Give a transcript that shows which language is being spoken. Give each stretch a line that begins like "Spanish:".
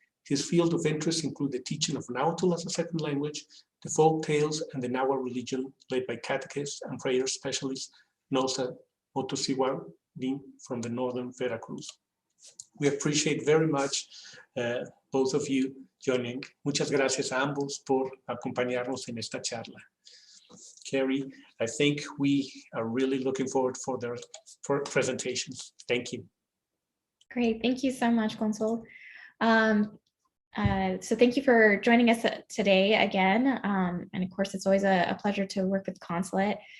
English: His field of interest include the teaching of Nahuatl as a second language, the folk tales, and the Nahuatl religion led by catechists and prayer specialist Nosa Motosiwari from the northern Veracruz. We appreciate very much both of you joining.
Spanish: Muchas gracias a ambos por acompañarnos en esta charla.
English: Carrie, I think we are really looking forward for their presentations. Thank you. Great, thank you so much, Consul. So thank you for joining us today again. And of course, it's always a pleasure to work with Consulate.